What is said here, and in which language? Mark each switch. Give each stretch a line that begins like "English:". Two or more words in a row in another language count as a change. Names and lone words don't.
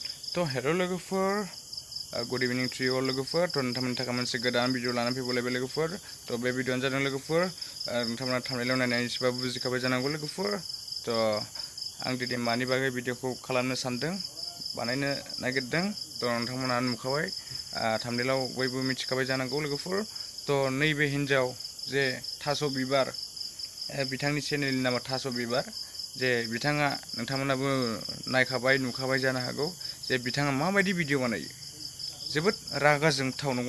Bodo: तो हेलो लोगोफोर
English: good evening to you all
Bodo: लोगोफोर तो नोंथांमोननि थाखाय मोनसे गोदान भिडिअ लानानै फैबावलायबाय लोगोफोर तो बे भिडिअआनो जादों लोगोफोर नोंथांमोना थांनायाव नायनानै एसेबाबो बुजिखाबाय जानांगौ लोगोफोर तो आं दिनै मानि बागै भिडिअखौ खालामनो सानदों बानायनो नागिरदों तो नोंथांमोना नुखाबाय थांनायाव बयबो मिथिखाबाय जानांगौ लोगोफोर तो नैबे हिन्जाव जे थास' बिबार बिथांनि चेनेलनि नामा थास' बिबार जे बिथाङा नोंथांमोनाबो नायखाबाय नुखाबाय जानो हागौ जे बिथाङा माबायदि भिडिअ बानायो जोबोद रागा जोंथाव नंगौना